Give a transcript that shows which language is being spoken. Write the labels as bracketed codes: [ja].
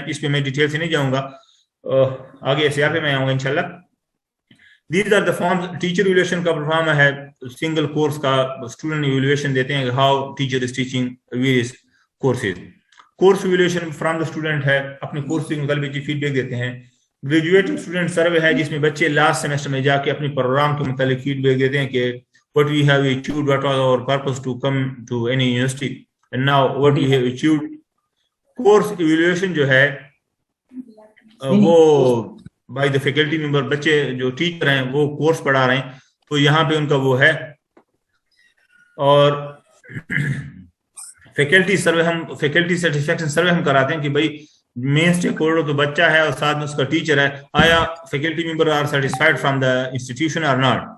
[hi] इस पे मैं डिटेल से नहीं जाऊंगा, आगे SAR पे मैं आऊंगा इंशाल्लाह। [en] These are the forms. [hi] Teacher evaluation का परफॉर्म है, सिंगल कोर्स का स्टूडेंट इवैल्यूएशन देते हैं, [en] How teacher is teaching various courses. [hi] Course evaluation [en] from the student [hi] है, अपने कोर्स के मुताबिक फीडबैक देते हैं। ग्रेजुएटिंग स्टूडेंट सर्वे है, जिसमें बच्चे लास्ट सेमेस्टर में जाके अपने प्रोग्राम के मुताबिक फीडबैक देते हैं कि [en] what we have achieved, what was our purpose to come to any university, and now what we have achieved. [hi] Course evaluation जो है वो [en] by the faculty member, [hi] बच्चे जो टीचर हैं वो कोर्स पढ़ा रहे हैं, तो यहाँ पे उनका वो है। और फैकल्टी सर्वे, हम फैकल्टी सेटिस्फेक्शन सर्वे हम कराते हैं कि भाई मेन स्टेक होल्डर तो बच्चा है और साथ में उसका टीचर है, आया faculty member [en] are satisfied from the institution [hi] और नॉट।